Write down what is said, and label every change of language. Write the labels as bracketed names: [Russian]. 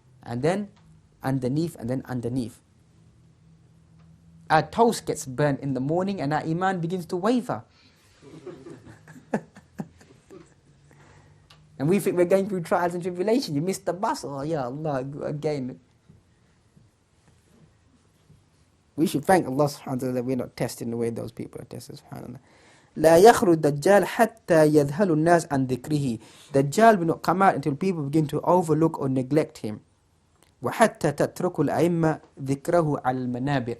[English] And then underneath, and then underneath. Our toast gets burnt in the morning and our iman begins to waver. And we think we're going through trials and tribulations. You missed the bus. Oh, ya Allah, again. We should thank Allah subhanahu wa ta'ala that we're not tested in the way those people are tested, subhanAllah. [Arabic] لا يخرج الدجال حتى يذهل الناس عن ذكره. [English] Dajjal will not come out until people begin to overlook or neglect him. [Arabic] وحتى تترك الأئمة ذكره على المنابر.